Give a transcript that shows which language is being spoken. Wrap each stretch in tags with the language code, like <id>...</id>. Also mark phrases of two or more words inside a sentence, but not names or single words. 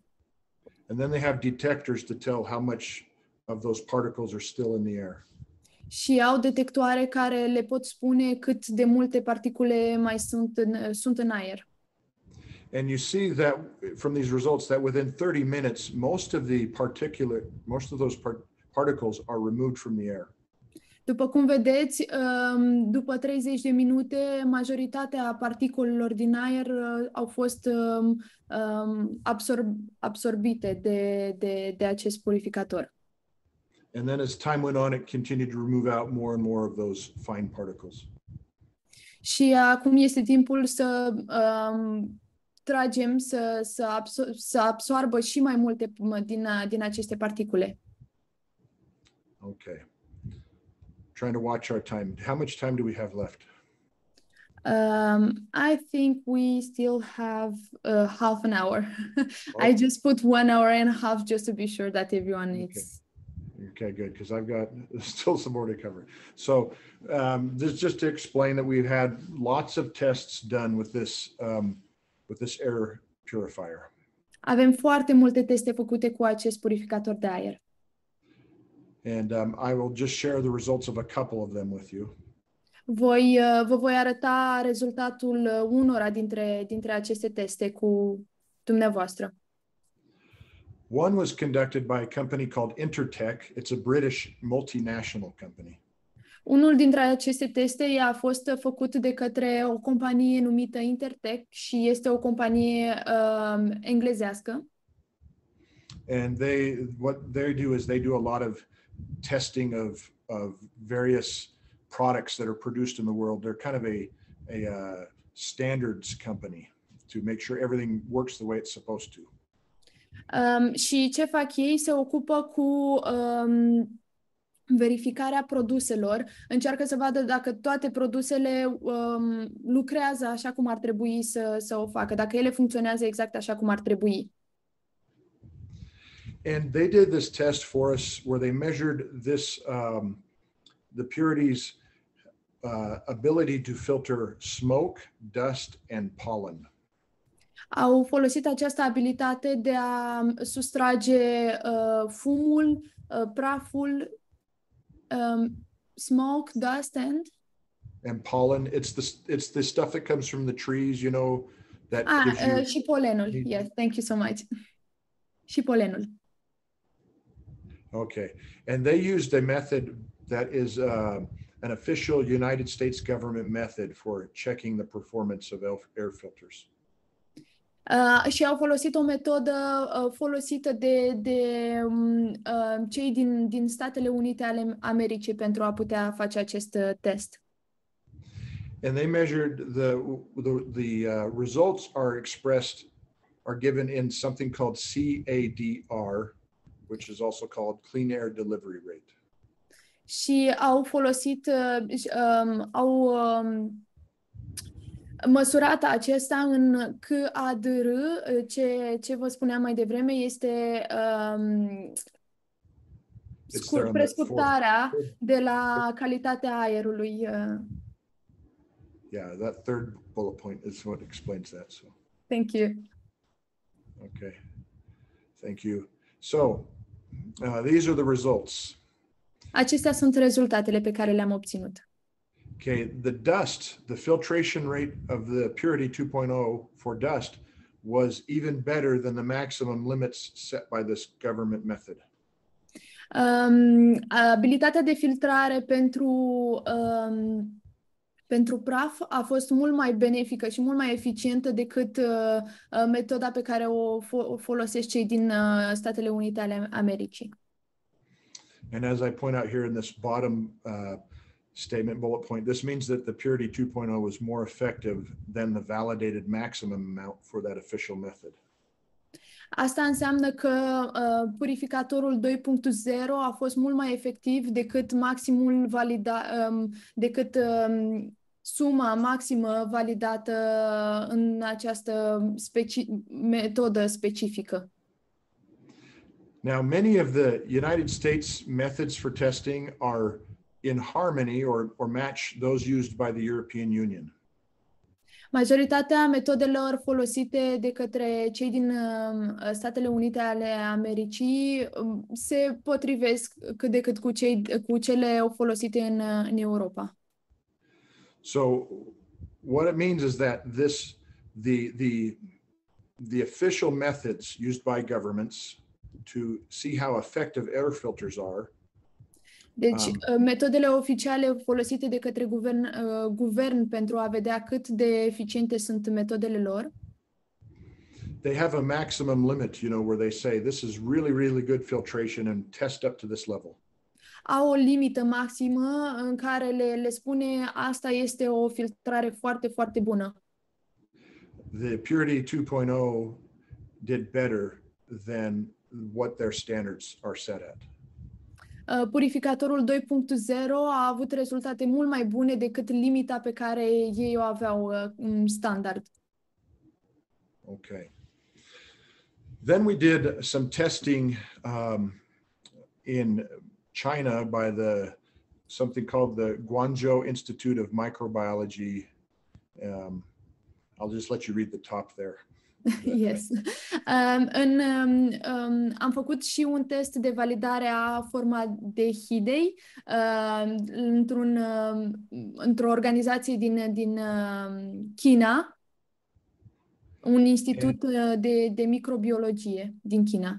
<en>And then they have detectors to tell how much of those particles are still in the air.</en> <ro>Și au detectoare care le pot spune cât de multe particule mai sunt în aer.</ro> <en>And you see that from these results that within 30 minutes, most of those particles are removed from the air.</en> <ro>După cum vedeți, după 30 de minute, majoritatea particulelor din aer au fost absorbite de acest purificator.</ro> <en>And then as time went on, it continued to remove out more and more of those fine particles.</en> <ro>Și acum este timpul să tragem, să absorbă și mai multe din aceste particule.</ro> <en>Okay. Trying to watch our time. How much time do we have left? I think we still have half an hour. I just put 1 hour and a half just to be sure that everyone is. Okay, good, because I've got still some more to cover. So this just to explain that we've had lots of tests done with this air purifier.</en> <ro>Avem foarte multe teste făcute cu acest purificator de aer.</ro> <en>And I will just share the results of a couple of them with you.</en> <ro>Vă voi arăta rezultatul unora dintre aceste teste cu dumneavoastră.</ro> <en>One was conducted by a company called Intertech. It's a British multinational company.</en> <ro>Unul dintre aceste teste a fost făcut de către o companie numită Intertech și este o companie englezească.</ro> <en>And what they do is they do a lot of testing of various products that are produced in the world. They're kind of a standards company to make sure everything works the way it's supposed to.</en> <ro>Și ce fac ei? Se ocupă cu verificarea produselor, încearcă să vadă dacă toate produsele lucrează așa cum ar trebui să o facă, dacă ele funcționează exact așa cum ar trebui.</ro> <en>And they did this test for us where they measured the Purity's ability to filter smoke, dust, and pollen.</en> <ro>Au folosit această abilitate de a sustrage fumul, praful,</ro> <en>smoke, dust, and pollen. It's the stuff that comes from the trees, you know, that</en> <ro>și polenul.</ro> <en>Yes, thank you so much.</en> <ro>Și polenul.</ro> <en>Okay. And they used a method that is an official United States government method for checking the performance of air filters.</en> <ro>Și au folosit o metodă folosită de cei din Statele Unite ale Americii pentru a putea face acest test.</ro> <en>And they measured the results are given in something called CADR, which is also called Clean Air Delivery Rate.</en> <ro>Și au folosit, au măsurat acesta în CADR, ce vă spuneam mai devreme, este prescurtarea de la calitatea aerului.</ro> <en>Yeah, that third bullet point is what explains that. So. Thank you. Okay, thank you. So, these are the results.</en> <ro>Acestea sunt rezultatele pe care le-am obținut.</ro> <en>Okay, the filtration rate of the Puritii 2.0 for dust was even better than the maximum limits set by this government method.</en> <ro>Abilitatea de filtrare pentru praf a fost mult mai benefică și mult mai eficientă decât metoda pe care o folosesc cei din Statele Unite ale Americii.</ro> <en>And as I point out here in this bottom statement bullet point, this means that the Puritii 2.0 was more effective than the validated maximum amount for that official method.</en> <ro>Asta înseamnă că purificatorul 2.0 a fost mult mai efectiv decât suma maximă validată în această metodă specifică.</ro> <en>Now, many of the United States methods for testing are in harmony or match those used by the European Union.</en> <ro>Majoritatea metodelor folosite de către cei din Statele Unite ale Americii se potrivesc cât de cât cu cele folosite în Europa.</ro> <en>So what it means is that the official methods used by governments to see how effective air filters are.</en> <ro>Deci, metodele oficiale folosite de către guvern pentru a vedea cât de eficiente sunt metodele lor.</ro> <en>They have a maximum limit, where they say this is really, really good filtration and test up to this level.</en> <ro>Au o limită maximă în care le spune asta este o filtrare foarte, foarte bună.</ro> <en>The Puritii 2.0 did better than what their standards are set at.</en> <ro>Purificatorul 2.0 a avut rezultate mult mai bune decât limita pe care ei o aveau standard.</ro> <en>Okay. Then we did some testing in China by something called the Guangzhou Institute of Microbiology. I'll just let you read the top there. Yes.</en> <ro>Am făcut și un test de validare a formaldehidei într-o organizație din China, un institut de microbiologie din China.</ro>